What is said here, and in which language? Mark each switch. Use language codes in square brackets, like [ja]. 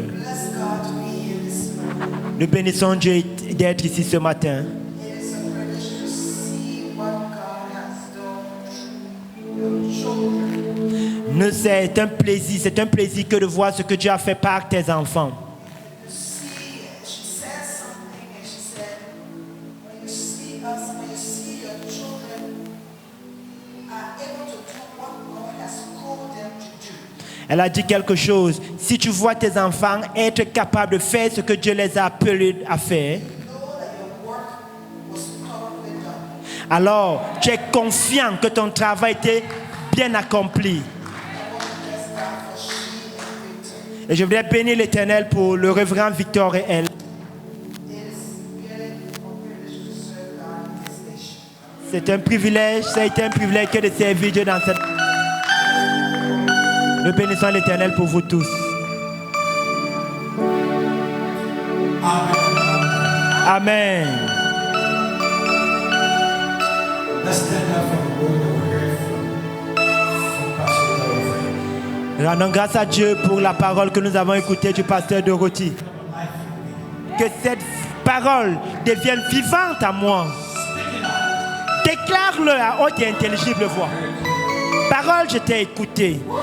[en] Bless God to be here this morning. [fr] Nous bénissons Dieu d'être ici ce matin. [en] It is a privilege to see what God has done through your children. [fr] C'est un plaisir que de voir ce que Dieu a fait par tes enfants. [en] To see, she said something and she said, when you see us, when you see your children are able to do what God has called them to do. [fr] Elle a dit quelque chose. Si tu vois tes enfants être capables de faire ce que Dieu les a appelés à faire, alors tu es confiant que ton travail était bien accompli. Et je voudrais bénir l'Éternel pour le révérend Victor et elle. C'est un privilège, ça a été un privilège que de servir Dieu dans cette... Nous bénissons l'Éternel pour vous tous. Amen. [en] Let's stand up for the word that we're hearing from Pastor Dorothy. [fr] Rendons grâce à Dieu pour la parole que nous avons écoutée du pasteur Dorothy. Que cette parole devienne vivante à moi. Déclare-le à haute et intelligible voix. Parole, je t'ai écouté.